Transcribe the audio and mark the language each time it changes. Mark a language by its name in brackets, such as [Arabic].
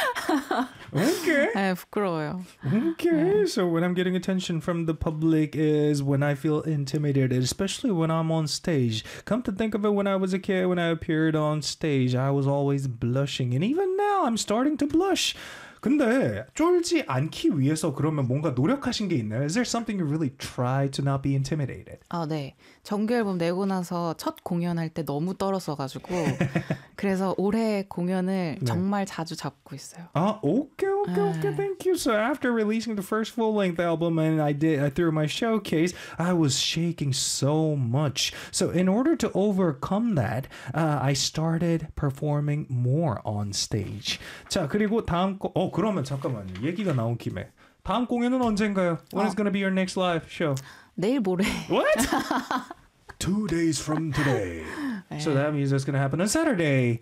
[English] okay. [Korean] 네, 부끄러워요. Okay. 네. [English] So when I'm getting attention from the public is when I feel intimidated, especially when I'm on stage. Come to think of it, when I was a kid, when I appeared on stage, I was always blushing. And even now, I'm starting to blush. [Korean] 근데 쫄지 않기 위해서 그러면 뭔가 노력하신 게 있나요? [English] Is there something you really try to not be intimidated? [Korean] 네. 정규 앨범 내고 나서 첫 공연할 때 너무 떨었어가지고 그래서 올해 공연을 네. 정말 자주 잡고 있어요. [English] 오케이. Thank you. So after releasing the first full-length album and I threw my showcase, I was shaking so much. So in order to overcome that, I started performing more on stage. [Korean] 자, 그리고 다음 거 그러면 잠깐만 얘기가 나온 김에 다음 공연은 언젠가요? [English] When is gonna be your next live show? [Korean] 내일 모레. [English] What? 2 days from today. [Korean] 네. [English] So that means it's gonna happen on Saturday.